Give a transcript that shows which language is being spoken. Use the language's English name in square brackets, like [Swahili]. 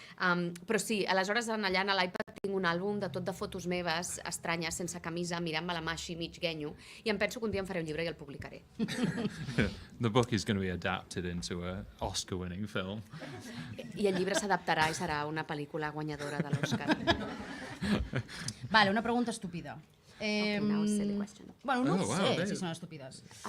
[Catalan] Però sí, aleshores allà a l'iPad tinc un àlbum de tot de fotos meves estranyes, sense camisa, mirant-me la mà així mig guenyo, i em penso que un dia em faré un llibre i el publicaré. [English] The book is going to be adapted into an Oscar-winning film. [Catalan] I el llibre s'adaptarà i serà una pel·lícula guanyadora de l'Oscar. Vale, una pregunta estúpida. Bueno, no sé si són estúpides.